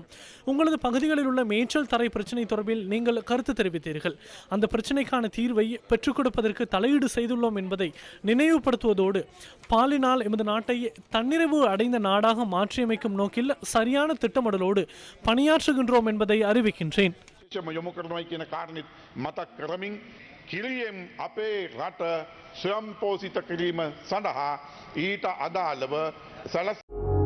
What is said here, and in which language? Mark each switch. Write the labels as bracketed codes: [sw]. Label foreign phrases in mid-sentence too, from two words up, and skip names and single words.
[ta] உங்களது பகுதிகளில் உள்ள மேய்ச்சல் தரை பிரச்சனை தொடர்பில் நீங்கள் கருத்து தெரிவித்தீர்கள். அந்த பிரச்சனைக்கான தீர்வை பெற்றுக் கொடுப்பதற்கு தலையீடு செய்துள்ளோம் என்பதை நினைவுபடுத்துவதோடு பாலினால் எமது நாட்டை தன்னிறைவு அடைந்த நாடாக மாற்றியமைக்கும் நோக்கில் சரியான திட்டமிடலோடு பணியாற்றுகின்றோம் என்பதை அறிவிக்கின்றேன். [si] කිරියෙන් අපේ රට ස්වයංපෝෂිත කිරීම සඳහා ඊට අදාළව සලස්